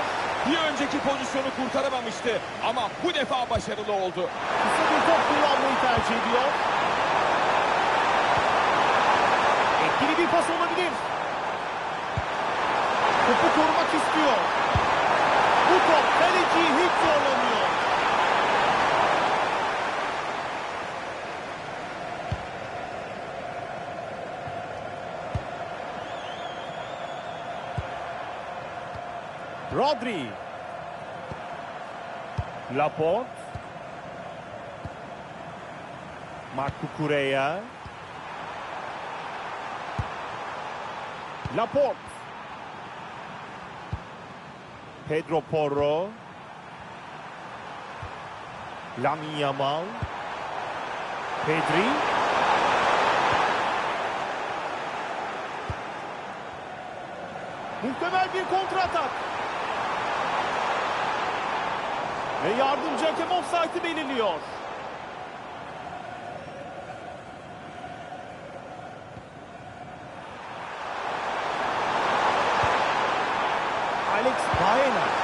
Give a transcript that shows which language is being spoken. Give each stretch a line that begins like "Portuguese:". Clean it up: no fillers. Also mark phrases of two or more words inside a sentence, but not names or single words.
Turkish: Bir önceki pozisyonu kurtaramamıştı ama bu defa başarılı oldu. Kısa bir top kullanmayı tercih ediyor. Etkili bir pas olabilir. Topu korumak istiyor. Bu top kaleciyi hiç zorlamıyor. Rodri. Laporte. Marco Correa. Laporte. Pedro Porro. Lamine Yamal. Pedri. Muhtemel bir kontratak. Ve yardımcı hakem ofsaytı belirliyor. Alex Baena.